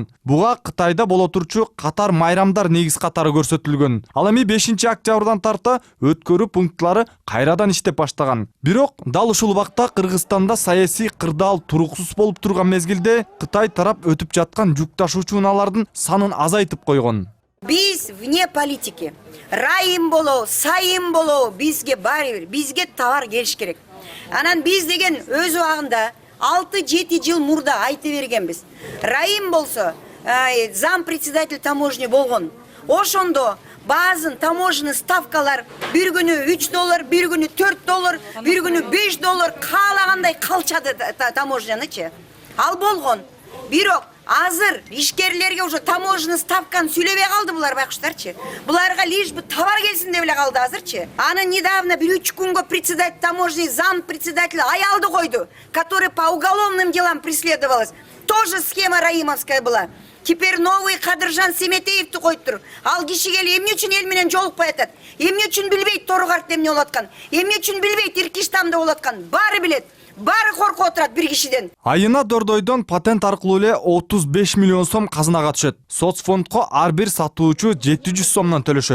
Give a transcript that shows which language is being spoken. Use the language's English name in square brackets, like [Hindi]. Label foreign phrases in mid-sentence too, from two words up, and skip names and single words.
[Kyrgyz] Буга Кытайда боло турчу катар майрамдар негиз катары көрсөтүлгөн. Ал эми 5 октябрдан тарта өткөрүү пункттары кайрадан иштеп баштаган. Бирок дал ушул убакта Кыргызстанда саясий кырдаал туруксуз болуп турган мезгилде Кытай тарап өтүп жаткан жүк ташуучуналардын санын азайтып койгон. [Russian] Биз вне политики. [Kyrgyz] Райым боло, сайым боло, бизге баары бир, бизге товар келиш керек. Анан биз деген өз убагында 6-7 жыл мурда айтып бергенбиз. Райым болсо, [Russian] зам председатель таможни [Kyrgyz] болгон. Ошондо баазын таможенный ставкалар бир күнү $3, бир күнү $4, бир күнү $5 каалагандай калчады таможнянычы. Ал болгон. Бирок азыр ишкерлерге [Russian] уже таможенный [Kyrgyz] ставканы сүйлөбөй калды булар байкуштарчы. Буларга [Russian] лишь бы [Kyrgyz] товар келсин деп эле калды азырчы. Аны недавно 1-3 күнгө [Russian] председатель таможни, зам председатель [Kyrgyz] аялды койду, [Russian] который по уголовным делам преследовалась. Тоже схема раимовская была. Теперь новый [Kyrgyz] Кадыржан Семетеевди коюптур. Ал киши келип эмне үчүн эл менен жолукпай атат? Эмне үчүн билбейт Торугарт эмне болуп аткан? Эмне үчүн билбейт Эркештамда болуп аткан? Баары билет. Баары коркуп отурат бир кишиден. Айына Дордойдон патент аркылуу эле 35 миллион сом казынага түшөт. Соцфондко ар бир сатуучу 700 сомдон төлөшөт.